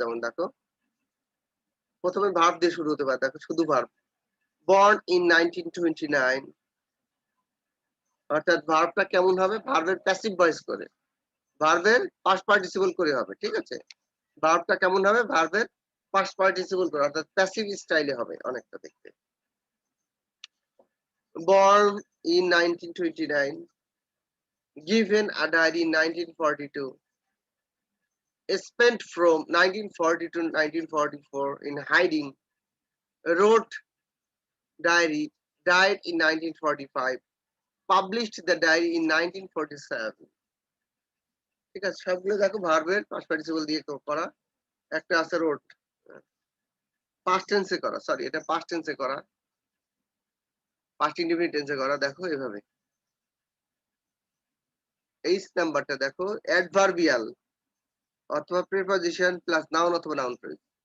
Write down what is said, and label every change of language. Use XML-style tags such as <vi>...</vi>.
<bn>যেমন দেখো প্রথমে ভার্ব দিয়ে শুরু হতে পারে, দেখো শুধু ভার্ব,</bn> <en>born in 1929,</en> <bn>অর্থাৎ ভার্বটা কেমন হবে, ভার্বের প্যাসিভ ভয়েস করে, ভার্বের পাস্ট পার্টিসিপল করে হবে, ঠিক আছে। ভার্বটা কেমন হবে, ভার্বের পাস্ট পার্টিসিপল করে, অর্থাৎ প্যাসিভ স্টাইলে হবে অনেকটা দেখতে।</bn> <en>born in 1929, given a diary in 1942, spent from 1940 to 1944 in hiding, wrote diary, died in 1945, published the diary in 1947.</en> <bn>ঠিক আছে, সবগুলো দেখো ভার্বের পাস্ট পার্টিসিপল দিয়ে করা। একটা আছে রোট, পাস্ট টেন্সে করা, সরি এটা পাস্ট টেন্সে করা, পাস্ট ইনডিফিনিট টেন্সে করা, দেখো এভাবে। এইচ নাম্বারটা দেখো, অ্যাডভার্বিয়াল অথবা প্রিপজিশন প্লাস নাউন অথবা নাউন ফ্রেজ।</bn>